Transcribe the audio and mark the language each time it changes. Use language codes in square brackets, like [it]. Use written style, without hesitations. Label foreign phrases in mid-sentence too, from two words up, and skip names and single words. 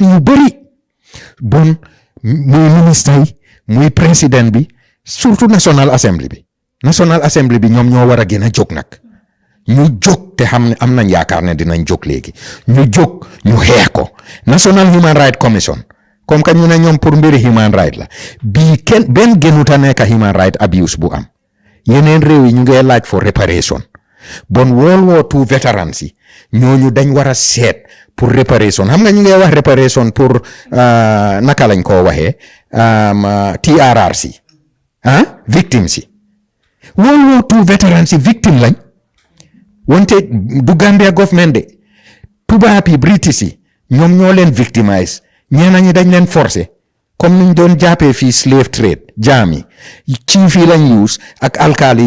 [wo] ñu bëri bon muy ministre yi muy président bi surtout National Assembly bi ñoom ñoo war a gën a jóg nag ñu jóg te xam ne am nañ yaakaar ne dinañ jóg léegi ñu jóg ñu xeex ko National Human Rights Commission [fr] comme que [wo] ñu ne ñoom pour mbiri human right la bii benn gënuta nekk [en] human right abuse [wo] bu am yeneen réew yi ñu ngi laaj [en] for reparation [wo] bon [en] World War II veterans [wo] yi ñooñu dañ war a seet pour reparation xam nga ñu ngi wax reparation pour naka lañ koo waxee TRRC victimes yi [en] World War II veterans [wo] yi victime lañ wante du Gambia government de tubaab yi British yi ñoom ñoo leen victimize ñeneen ñi dañ leen forcer comme niñ doon jàppee fii [en] slave trade [wo] jaam yi chief yi lañ use ak alkaali yi